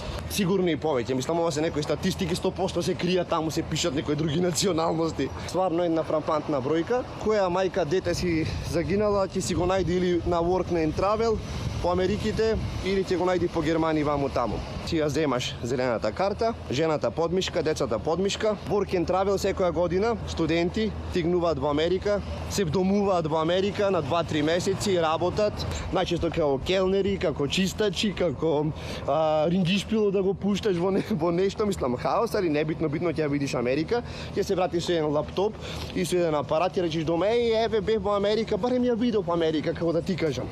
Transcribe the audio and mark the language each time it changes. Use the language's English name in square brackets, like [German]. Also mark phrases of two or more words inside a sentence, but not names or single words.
[Macedonian] Сигурно и повеќе, мислам ова се некои статистики 100% се кријат таму, се пишат некои други националности. Стварно една фрапантна бројка, која мајка дете си загинала, ќе си го најде или на Work and Travel по Америките или ќе го најди по Германија ваму таму. Ти ја земаш зелената карта, жената подмишка, децата подмишка. Work and Travel секоја година студенти стигнуваат во Америка, се вдомуваат во Америка на 2-3 месеци, работат, најчесто како келнери, како чистачи, како рингишпило да го пушташ во нешто, мислам хаос, али небитно, битно ќе ја видиш Америка, ќе се вратиш со еден лаптоп и со еден апарат и речеш дома, еве бев во Америка, барем ја видов Америка, како да ти кажам.